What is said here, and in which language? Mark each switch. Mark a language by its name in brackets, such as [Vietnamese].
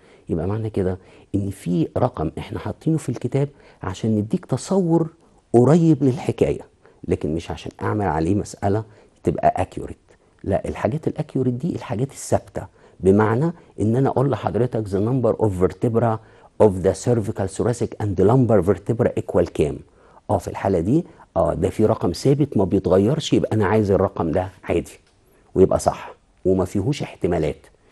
[Arabic] يبقى معنى كده ان في رقم احنا حاطينه في الكتاب عشان نديك تصور قريب للحكايه، لكن مش عشان اعمل عليه مساله تبقى اكيوريت. لا، الحاجات الاكيوريت دي الحاجات الثابته. بمعنى ان انا اقول لحضرتك [English] the number of vertebra of the cervical thoracic and the lumbar vertebra equal [Arabic] كام. في الحاله دي ده في رقم ثابت ما بيتغيرش، يبقى انا عايز الرقم ده عادي ويبقى صح وما فيهوش احتمالات.